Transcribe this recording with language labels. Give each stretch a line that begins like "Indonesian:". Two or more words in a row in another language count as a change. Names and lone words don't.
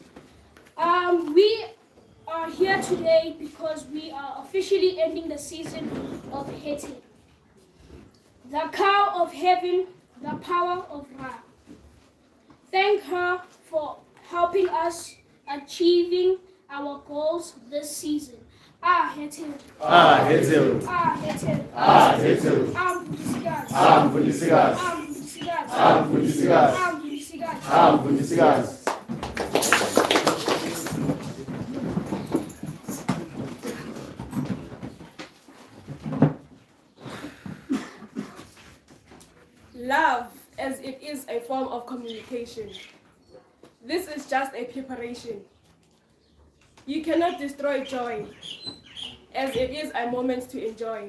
English: We are here today because we are officially ending the season of HET HERU. The cow of heaven, the power of Ra. Thank her for helping us achieving our goals this season. HET HERU. HET HERU. HET HERU. HET HERU. UMVUNDISIKAZI. UMVUNDISIKAZI. Love, as it is a form of communication. This is just a preparation. You cannot destroy joy, as it is a moment to enjoy.